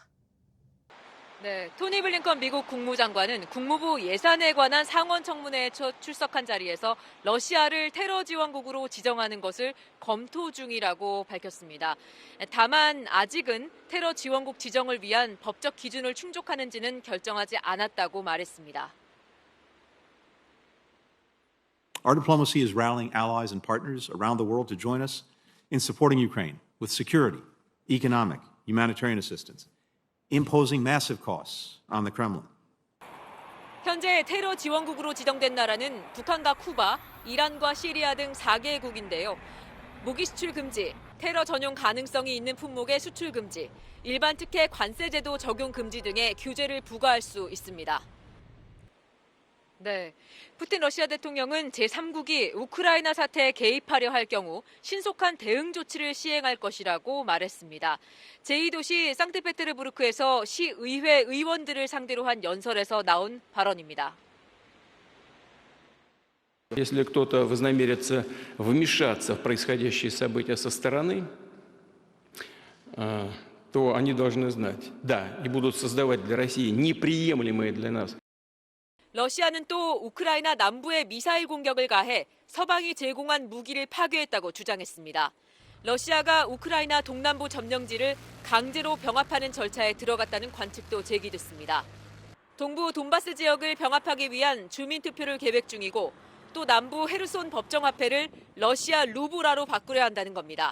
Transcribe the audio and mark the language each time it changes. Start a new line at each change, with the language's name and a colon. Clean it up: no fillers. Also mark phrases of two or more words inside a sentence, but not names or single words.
Korean: 네, 토니 블링컨 미국 국무장관은 국무부 예산에 관한 상원 청문회에 출석한 자리에서 러시아를 테러 지원국으로 지정하는 것을 검토 중이라고 밝혔습니다. 다만 아직은 테러 지원국 지정을 위한 법적 기준을 충족하는지는 결정하지 않았다고 말했습니다.
English: Our diplomacy is rallying allies and partners around the world to join us in supporting Ukraine with security, economic, humanitarian assistance, imposing massive costs on the Kremlin.
Korean: 현재 테러 지원국으로 지정된 나라는 북한과 쿠바, 이란과 시리아 등 4개국인데요. 무기 수출 금지, 테러 전용 가능성이 있는 품목의 수출 금지, 일반 특혜 관세 제도 적용 금지 등의 규제를 부과할 수 있습니다. 네, 푸틴 러시아 대통령은 제3국이 우크라이나 사태에 개입하려 할 경우 신속한 대응 조치를 시행할 것이라고 말했습니다. 제2도시 상트페테르부르크에서 시의회 의원들을 상대로 한 연설에서 나온 발언입니다.
Russian: Если кто-то вознамерится вмешаться в происходящие события со стороны, то они должны знать, да, и будут создавать для России неприемлемые для нас.
Korean: 러시아는 또 우크라이나 남부에 미사일 공격을 가해 서방이 제공한 무기를 파괴했다고 주장했습니다. 러시아가 우크라이나 동남부 점령지를 강제로 병합하는 절차에 들어갔다는 관측도 제기됐습니다. 동부 돈바스 지역을 병합하기 위한 주민투표를 계획 중이고 또 남부 헤르손 법정화폐를 러시아 루브라로 바꾸려 한다는 겁니다.